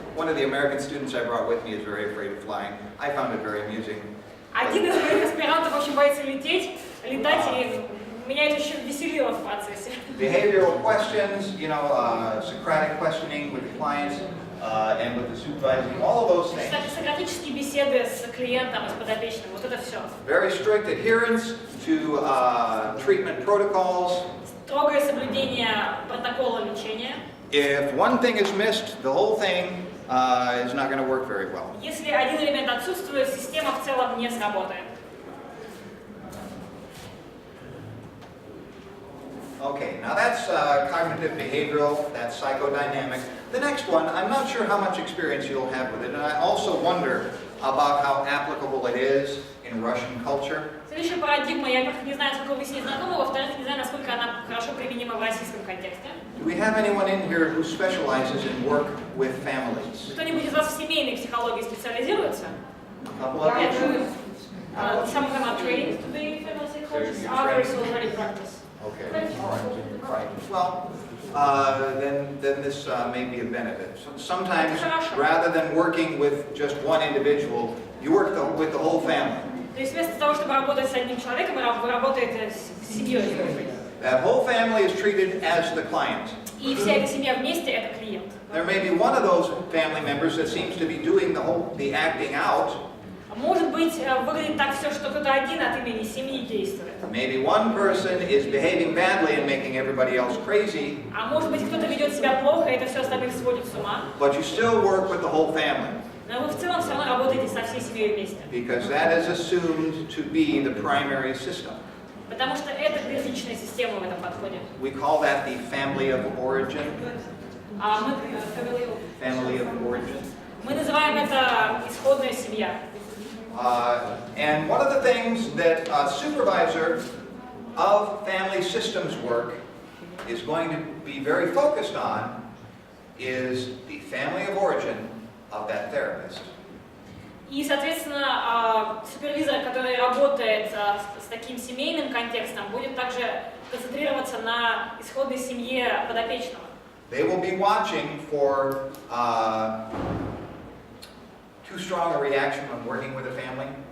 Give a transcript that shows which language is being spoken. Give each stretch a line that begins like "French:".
English: One of the American students I brought with me is very afraid of flying. I found it very amusing.
Russian: Один из моих аспирантов очень боится летать, и меня это еще веселило в процессе.
English: Behavioral questions, you know, Socratic questioning with the clients and with the supervising, all of those things.
Russian: Сократические беседы с клиентом и с подопечным, вот это все.
English: Very strict adherence to treatment protocols.
Russian: Строгое соблюдение протокола лечения.
English: If one thing is missed, the whole thing is not going to work very well.
Russian: Если один элемент отсутствует, система в целом не сработает.
English: Okay, now that's cognitive behavioral, that's psychodynamic. The next one, I'm not sure how much experience you'll have with it, and I also wonder about how applicable it is in Russian culture.
Russian: Следующая парадигма, я, во-первых, не знаю, сколько вы с ней знакомы, во-вторых, не знаю, насколько она хорошо применима в российском контексте.
English: Do we have anyone in here who specializes in work with families?
Russian: Кто-нибудь из вас в семейной психологии специализируется?
English: A couple of you? Some of them are trained to be family psychologists, others already practice. Okay, all right. Well, then this may be a benefit. Sometimes, rather than working with just one individual, you work with the whole family.
Russian: То есть вместо того, чтобы работать с одним человеком, вы работаете с семьей.
English: That whole family is treated as the client.
Russian: И вся эта семья вместе – это клиент.
English: There may be one of those family members that seems to be doing the acting out.
Russian: Может быть, выглядит так все, что кто-то один от имени семьи действует.
English: Maybe one person is behaving badly and making everybody else crazy.
Russian: А может быть, кто-то ведет себя плохо, и это все остальных сводит с ума.
English: But you still work with the whole family.
Russian: Но вы в целом все равно работаете со всей семьей вместе.
English: Because that is assumed to be the primary system.
Russian: Потому что это первичная система в этом подходе.
English: We call that the family of origin.
Russian: А
English: Family of origin.
Russian: мы называем это исходная семья.
English: And one of the things that a supervisor of family systems work is going to be very focused on is the family of origin of that therapist.
Russian: И, соответственно, супервизор, который работает с таким семейным контекстом, будет также концентрироваться на исходной семье подопечного.
English: They will be watching for too strong a reaction when working with a family.